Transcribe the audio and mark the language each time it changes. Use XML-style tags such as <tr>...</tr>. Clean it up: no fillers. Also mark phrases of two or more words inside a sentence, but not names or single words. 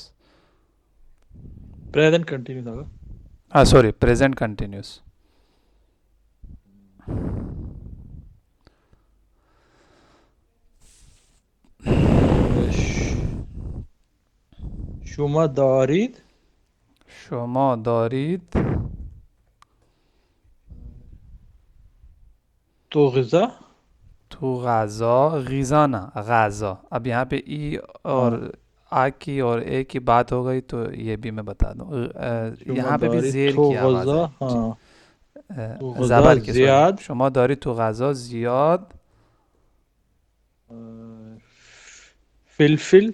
<en>present continue था। sorry present continuous.</en> <fa>شما دارید شما دارید تو غذا. तो غذا، غذا ना غذا,</fa> <hi>अब यहाँ पे ई और हाँ, आ की और ए की बात हो गई, तो ये भी मैं बता दूँ, शुमा यहाँ पे भी दारिद जेर तो की आवाज़ ग़ज़ा। आएगी जी,</hi> <fa>हाँ, تو غذا</fa> <hi>ज़बर की, सॉरी, ज़ियाद।</hi> <fa>شما داری تو غذا ज़ियाद,</fa> <hi>फिलफिल।</hi>